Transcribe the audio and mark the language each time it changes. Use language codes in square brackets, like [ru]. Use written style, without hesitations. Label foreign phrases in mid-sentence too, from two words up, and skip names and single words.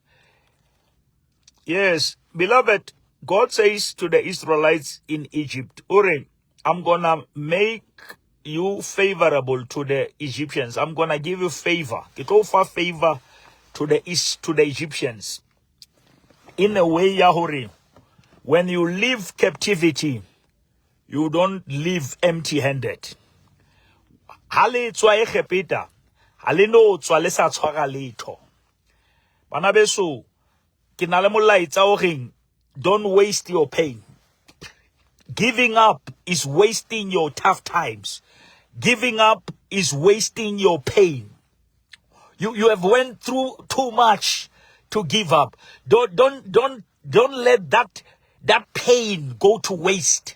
[en] Yes, beloved, God says to the Israelites in Egypt, Uri, I'm gonna make you favorable to the Egyptians. I'm gonna give you favor. It offer favor to the Egyptians. In a way, Yahuri, when you leave captivity, you don't leave empty-handed. [st] Hale tswa e khepeta, hale no tswa le sa tshwara letho. Bana beso, ke na le molaetsa o reng, [en] don't waste your pain. Giving up is wasting your tough times. Giving up is wasting your pain. You have went through too much to give up. Don't let that pain go to waste.